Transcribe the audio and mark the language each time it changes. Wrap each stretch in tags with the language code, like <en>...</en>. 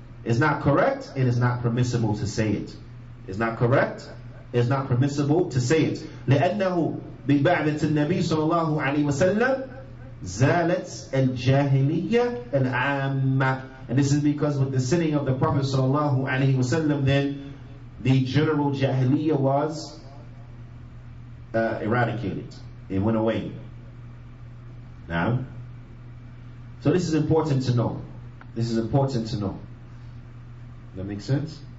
<en>It's not correct, and it's not permissible to say it. It's not correct, it's not permissible to say it.</en> <ar>لأنه ببعثة النبي صلى الله عليه وسلم زالت الجاهلية العامة.</ar> <en>And this is because with the sinning of the Prophet صلى الله عليه وسلم, then the general Jahiliyyah was eradicated. It went away. Now, So this is important to know. This is important to know. That makes sense?</en>